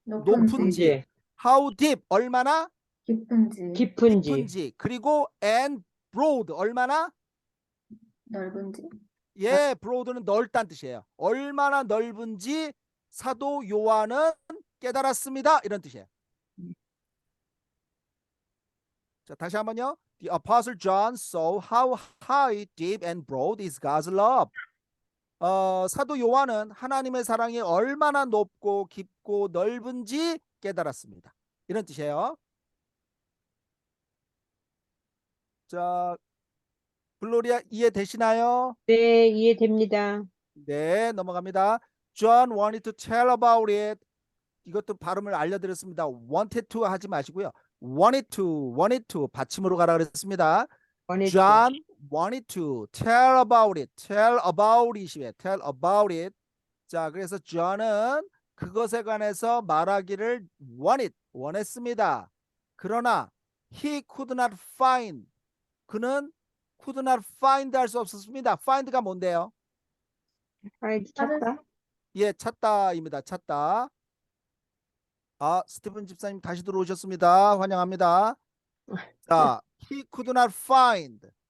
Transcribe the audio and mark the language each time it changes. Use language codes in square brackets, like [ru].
[ko] 높은지, how deep 얼마나 깊은지. 깊은지, 그리고 and broad 얼마나 넓은지. 예, broad는 넓다는 뜻이에요. 얼마나 넓은지 사도 요한은 깨달았습니다. 이런 뜻이에요. 자, 다시 한번요. [en] The Apostle John saw how high, deep and broad is God's love. [ko] 사도 요한은 하나님의 사랑이 얼마나 높고 깊고 넓은지 깨달았습니다. 이런 뜻이에요. 자, 글로리아 이해되시나요? 네, 이해됩니다. 네, 넘어갑니다. [en] John wanted to tell about it. [ko] 이것도 발음을 알려드렸습니다. wanted to 하지 마시고요. wanted to 받침으로 가라 그랬습니다. [en] John wanted to tell about it. tell about it이에요. tell about it. [ko] 자, 그래서 John은 그것에 관해서 말하기를 원했습니다. [en] 그러나 he could not find. [ko] 그는 could not find 할 수 없었습니다. find가 뭔데요? 찾다. 예, 찾다입니다. 찾다. 스티븐 집사님 다시 들어오셨습니다. [en] 환영합니다. 자, he could not find.